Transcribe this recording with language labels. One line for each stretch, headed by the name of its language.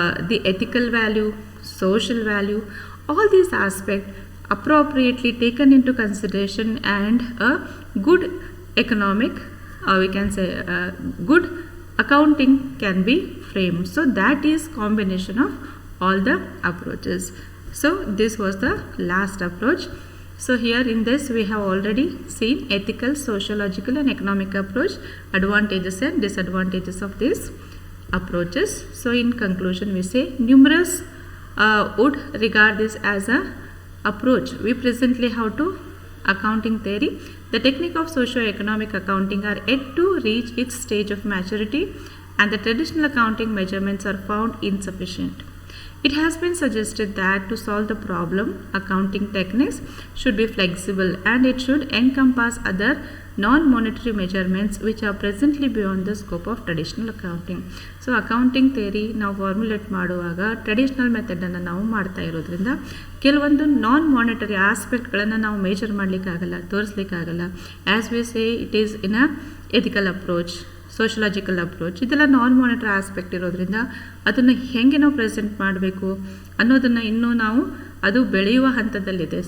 English: The ethical value, social value, all these aspect appropriately taken into consideration, and a good economic, we can say good accounting can be framed. So that is combination of all the approaches. So this was the last approach. So here in this we have already seen ethical, sociological and economic approach, advantages and disadvantages of these approaches. So in conclusion we say numerous would regard this as a approach we presently have to accounting theory. The technique of socio-economic accounting are yet to reach its stage of maturity, and the traditional accounting measurements are found insufficient. It has been suggested that to solve the problem, accounting techniques should be flexible and it should encompass other non-monetary measurements which are presently beyond the scope of traditional accounting. So accounting theory
Kannada: ನಾವು formulate ಮಾಡುವಾಗ traditional ಮೆಥಡನ್ನು ನಾವು ಮಾಡ್ತಾ ಇರೋದ್ರಿಂದ ಕೆಲವೊಂದು ನಾನ್ monetary ಆಸ್ಪೆಕ್ಟ್ಗಳನ್ನು ನಾವು major ಮಾಡಲಿಕ್ಕಾಗಲ್ಲ, ತೋರಿಸ್ಲಿಕ್ಕಾಗಲ್ಲ.
English: as we say it is in a ethical approach, sociological approach,
Kannada: ಇದೆಲ್ಲ ನಾನ್ monetary aspect ಇರೋದ್ರಿಂದ ಅದನ್ನು ಹೇಗೆ ನಾವು ಪ್ರೆಸೆಂಟ್ ಮಾಡಬೇಕು ಅನ್ನೋದನ್ನು ಇನ್ನೂ ನಾವು ಅದು ಬೆಳೆಯುವ ಹಂತದಲ್ಲಿದೆ.